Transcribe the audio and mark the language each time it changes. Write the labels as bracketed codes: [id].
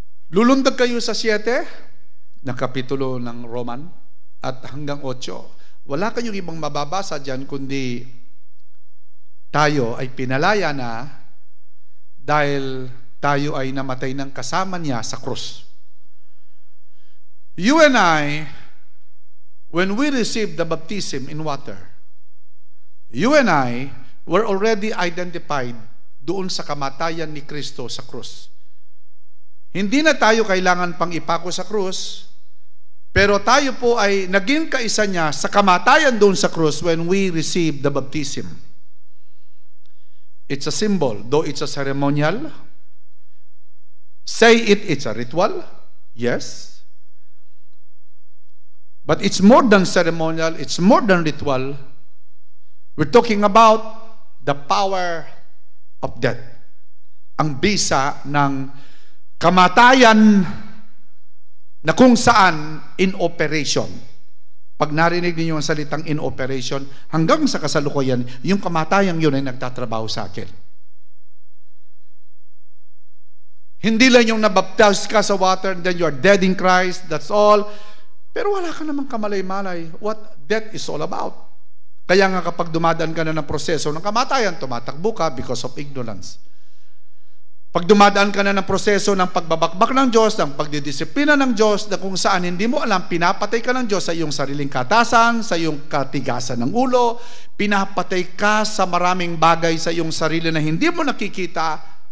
[tl] Lulundag kayo sa 7 na Kapitulo ng Roman at hanggang 8. Wala kayong ibang mababasa dyan kundi tayo ay pinalaya na dahil tayo ay namatay ng kasama niya sa krus. [en] You and I, when we received the baptism in water, you and I were already identified [tl] doon sa kamatayan ni Kristo sa krus. Hindi na tayo kailangan pang ipako sa krus, pero tayo po ay naging kaisa niya sa kamatayan doon sa krus [en] when we received the baptism. It's a symbol, though it's a ceremonial. Say it's a ritual, yes. But it's more than ceremonial, it's more than ritual. We're talking about the power of death. [tl] Ang bisa ng kamatayan na kung saan [en] in operation. [tl] Pag narinig ninyo ang salitang [en] in operation, [tl] hanggang sa kasalukuyan, yung kamatayang yun ay nagtatrabaho sa akin. Hindi lang yung nabaptize ka sa [en] water and then you are dead in Christ, that's all. [tl] Pero wala ka namang kamalay-malay [en] what death is all about. [tl] Kaya nga kapag dumadaan ka na ng proseso ng kamatayan, tumatakbo ka [en] because of ignorance. [tl] Pag dumadaan ka na ng proseso ng pagbabakbak ng Diyos, ng pagdidisiplina ng Diyos, na kung saan hindi mo alam, pinapatay ka ng Diyos sa iyong sariling katasan, sa iyong katigasan ng ulo, pinapatay ka sa maraming bagay sa iyong sarili na hindi mo nakikita,